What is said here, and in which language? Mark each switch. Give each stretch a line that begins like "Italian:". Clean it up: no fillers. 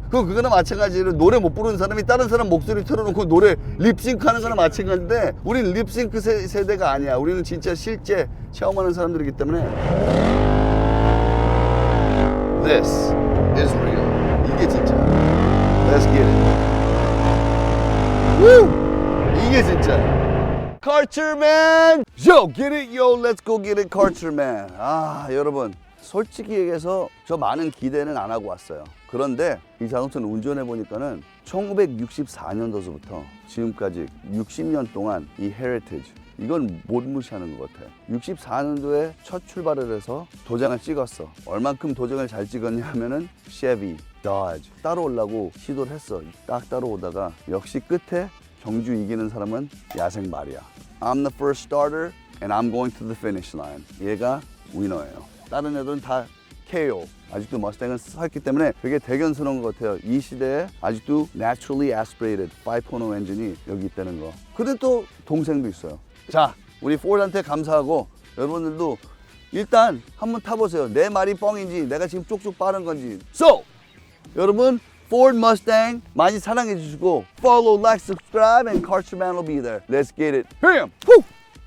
Korean: 그거나 마찬가지로 노래 못 부르는 사람이 다른 사람 목소리 틀어놓고 노래 립싱크하는 거나 마찬가지인데 우리는 립싱크 세대가 아니야. 우리는 진짜 실제 체험하는 사람들이기 때문에
English: This is real.
Korean: 이게 진짜.
English: Let's get it. Woo!
Korean: 이게 진짜 Karcherman!
English: Yo, get it, yo, let's go get it, Karcherman.
Korean: 아, 여러분, 솔직히 얘기해서 저 많은 기대는 안 하고 왔어요. 그런데 이 자동차는 운전해 보니까는 1964년도서부터 지금까지 60년 동안 이 헤리티지 이건 못 무시하는 것 같아요. 64년도에 첫 출발을 해서 도장을 찍었어. 얼만큼 도장을 잘 찍었냐 하면은 쉐비, 도지 따라오려고 시도를 했어. 딱 따라오다가 역시 끝에 경주 이기는 사람은 야생 말이야.
English: I'm the first starter and I'm going to the finish line.
Korean: 얘가 위너예요. 다른 애들은 다 KO. 아직도 머스탱은 섰기 때문에 되게 대견스러운 것 같아요. 이 시대에 아직도 naturally aspirated 5.0 엔진이 여기 있다는 거. 근데 또 동생도 있어요. 자, 우리 포드한테 감사하고 여러분들도 일단 한번 타보세요. 내 말이 뻥인지 내가 지금 쪽쪽 빠른 건지.
English: So, 여러분 Ford Mustang
Korean: 많이 사랑해 주시고
English: follow, like, subscribe and Karcherman will be there. Let's get it. Bam! Woo!